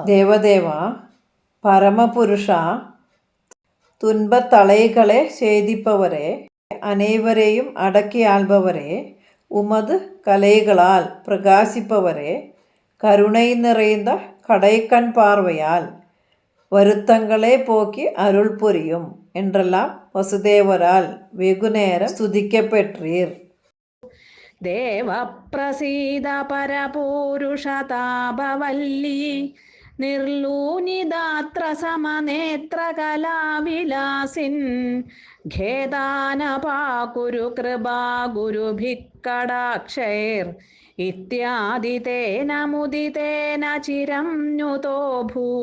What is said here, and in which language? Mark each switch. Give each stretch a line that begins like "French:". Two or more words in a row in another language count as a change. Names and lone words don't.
Tamil: தேவதேவா, பரமபுருஷா, துன்பத்தலைகளை சேதிப்பவரே, அனைவரையும் அடக்கி ஆள்பவரே, உமது கலைகளால் பிரகாசிப்பவரே, கருணை நிறைந்த கடைக்கண் பார்வையால் வருத்தங்களே போக்கி அருள் புரியும் என்றெல்லாம் வசுதேவரால் வெகுநேரம் ஸ்துதிக்கப்பெற்றீர்.
Sanskrit: ദേവ പ്രസീദ പരപൂരുഷതാപവല്ലീ നിർലൂനിദാത്ര സമനേത്ര കലാവിലാസിൻ ഖേദാനപാകുരു കൃപാ ഗുരുഭിക്കടാക്ഷൈർ ഇത്യാദി തേന മുദിതേന ചിരം നുതോ ഭൂ.